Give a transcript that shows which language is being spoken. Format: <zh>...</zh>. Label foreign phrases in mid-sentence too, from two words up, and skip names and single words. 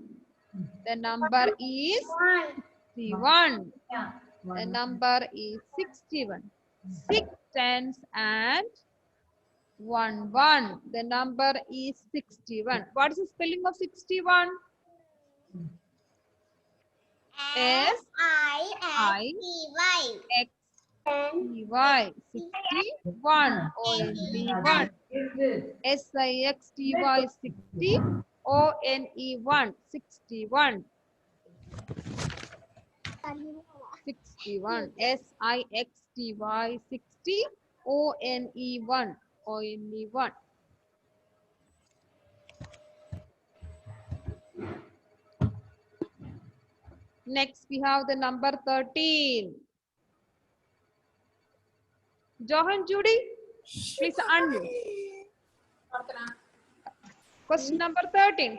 <en>The number is 61. The number is 61. 6 tens and 1. The number is 61. What is the spelling of 61? S-I-X-T-Y. S-I-X-T-Y. 61. O-N-E-1. S-I-X-T-Y. 60. O-N-E-1. 61. 61. S-I-X-T-Y. 60. O-N-E-1. O-N-E-1. Next, we have the number 13. Johan Judy, please unmute. Question number 13.</en>